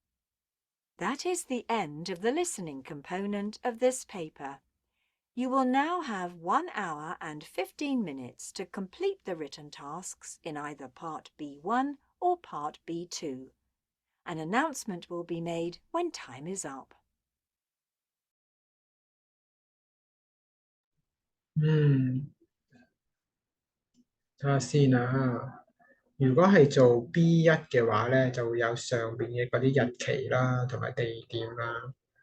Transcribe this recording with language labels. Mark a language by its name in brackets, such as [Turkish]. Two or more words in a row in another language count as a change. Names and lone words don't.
[English] That is the end of the listening component of this paper. You will now have 1 hour and 15 minutes to complete the written tasks in either Part B1 or Part B2. An announcement will be made when time is up. [Cantonese] 睇下先啊。如果係做 B1嘅話咧，就會有上邊嘅嗰啲日期啦，同埋地點啦。